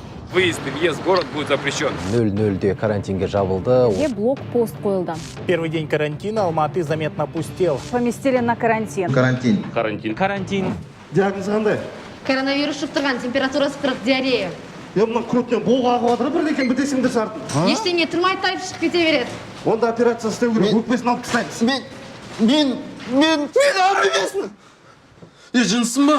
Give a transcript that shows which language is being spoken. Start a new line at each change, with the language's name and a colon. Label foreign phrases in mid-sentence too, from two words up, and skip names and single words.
Russian: Выезд и въезд в город будет запрещен.
Kazakh: 0-0 карантинге жабылды.
Russian: Где блокпост қойылды. Первый день карантина Алматы заметно опустел. Поместили на карантин. Карантин.
Kazakh: Диагноз қандай? Коронавирус жұқтырған, температурасы 40, диарея. Мына көтінен болға ағып жатыр, бірдекен бітесіңдер сартын. Ештеңе тұрмай тайып шығып кете береді. Онда операция істеу керек, өкпесін алып тастаймыз. Мен ауырып емеспін. Жынсың ба?